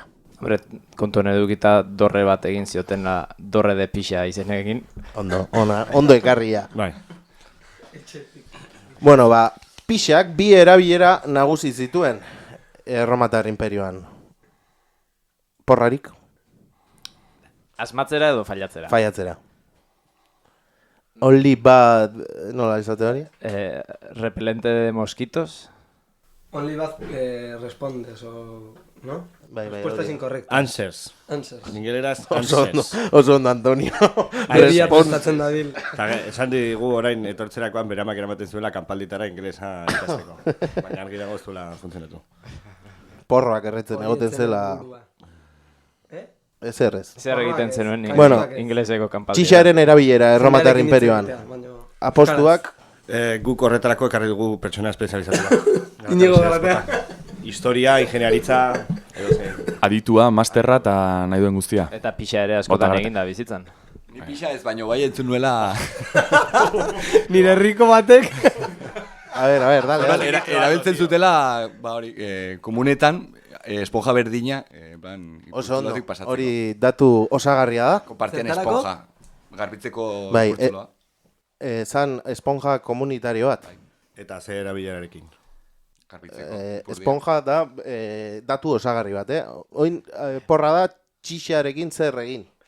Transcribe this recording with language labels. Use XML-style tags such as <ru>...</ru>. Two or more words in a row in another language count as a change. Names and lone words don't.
<eu>Hombre, kontuan edukita dorre bat egin zioten dorre de pixa izenekin. Ondo ekarria. Bai. Bueno, pixak bi erabilera nagusi zituen Erromatar imperioan. Porrarik? Asmatzera edo failatzera? Faiatzera.</eu> <en>Only bad,</en> <eu>nola izate hori?</eu> <es>Repelente de mosquitos?</es> <en>Only bad</en> <es>respondes, o... ¿no?</es> <eu>Bai,</eu> <es>Respuestas incorrectas.</es> <en>Answers. Answers.</en> <eu>Ningeleraz answers. Oso ondo, Antonio. Beria prestatzen dabil. Esan digu orain etortzerakoan beramak eramaten zuela kanpalditara ingelesa ikasteko. Baina argi dago ez duela funtzionatu. Porroak erretzen egoten zela. Ezer ez. Zer egiten zenuen Bueno, ingeleseko kanpaldia? Txixaren erabilera Erromatar imperioan. Apostuak. Guk horretarako ekarri dugu pertsona espezializatua. Inigo Galatea. Historia, ingeniaritza, edo zein. Aditua, masterra eta nahi duen guztia. Eta pixa ere askotan Bota egin da bizitzan. Ni pixa ez, baino bai entzun nuela... Nire herriko batek.</eu> <es>A ver, dale.</es> <eu>Erabiltzen zutela, komunetan, esponja berdina, Oso ondo, hori datu osagarria da. Kompartian esponja, garbitzeko Bai, kurtzuloa. Zan esponja komunitario bat. Eta ze erabilerarekin. Esponja da datu osagarri bat, Oin porra da txixarekin zer egin.</eu>